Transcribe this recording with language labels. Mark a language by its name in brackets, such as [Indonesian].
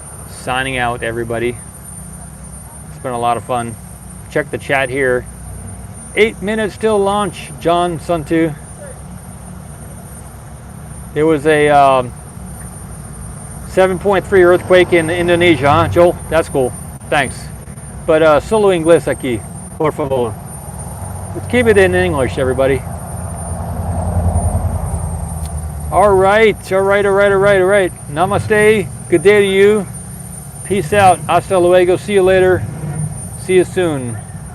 [English] Signing out, everybody. It's been a lot of fun. Check the chat here. 8 minutes till launch, John Suntu. There was a 7.3 earthquake in Indonesia, huh, Joel? That's cool. Thanks. But [Spanish] solo inglés aquí, por favor. [English] Let's keep it in English, everybody. All right. Namaste. Good day to you. Peace out. [Spanish] Hasta luego. [English] See you later. See you soon.